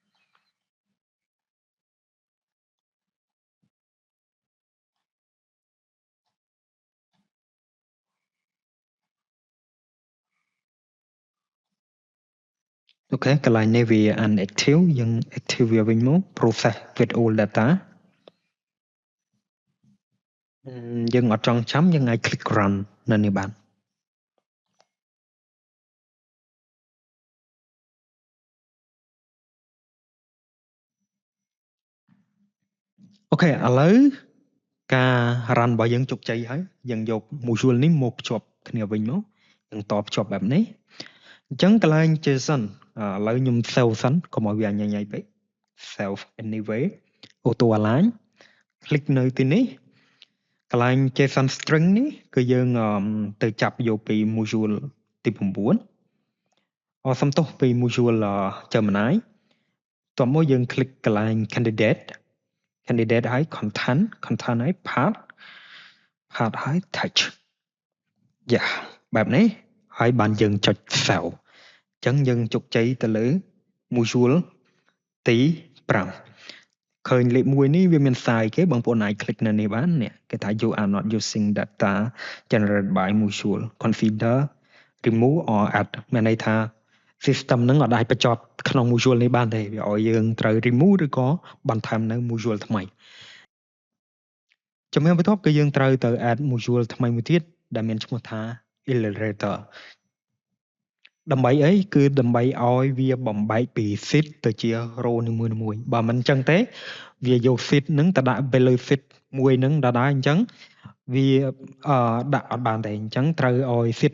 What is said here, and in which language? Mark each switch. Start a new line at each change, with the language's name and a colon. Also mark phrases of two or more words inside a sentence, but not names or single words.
Khmer: អូខេកន្លែងនេះវា unactive យើង active វាវិញមក
English: process with all data
Khmer: យើងអត់ចង់ចាំយើងអាច
English: click run
Khmer: នៅនេះបានអូខេឥឡូវការ run របស់យើងជោគជ័យហើយយើងយក module នេះមកភ្ជាប់គ្នាវិញមកយើងតភ្ជាប់បែបនេះអញ្ចឹងកន្លែង JSON ឥឡូវខ្ញុំ save សិនកុំឲ្យវាញ៉ៃពេក
English: save anyway auto align click
Khmer: នៅទីនេះកន្លែង
English: JSON string
Khmer: នេះគឺយើងទៅចាប់យកពី module ទី 9សំទោសពី module Gemini តោះមកយើង click កន្លែង candidate ហើយ content ហើយ path ហើយ text យ៉ា បែបនេះហើយបានយើងចុច save អញ្ចឹងយើងជោគជ័យទៅលើ module ទី5ឃើញលេខ1នេះវាមានសារគេបងប្អូនអាច click នៅនេះបាននេះគេថា
English: you are not using data generated by module consider remove or add
Khmer: មានន័យថា system នឹងអត់អាចបញ្ចប់ក្នុង module នេះបានទេវាឲ្យយើងត្រូវ remove ឬក៏បន្ថែមនៅ module ថ្មី Trongបន្ទាប់គឺយើងត្រូវទៅ
English: add module
Khmer: ថ្មីមួយទៀតដែលមានឈ្មោះថា Illustrator ដើម្បីអីគឺដើម្បីឲ្យវាបំបែកពី sheet ទៅជា row នីមួយៗបើមិនអញ្ចឹងទេវាយក sheet ហ្នឹងទៅដាក់ទៅលើ sheet មួយហ្នឹងដដែលអញ្ចឹងវាដាក់អត់បានទេអញ្ចឹងត្រូវឲ្យ sheet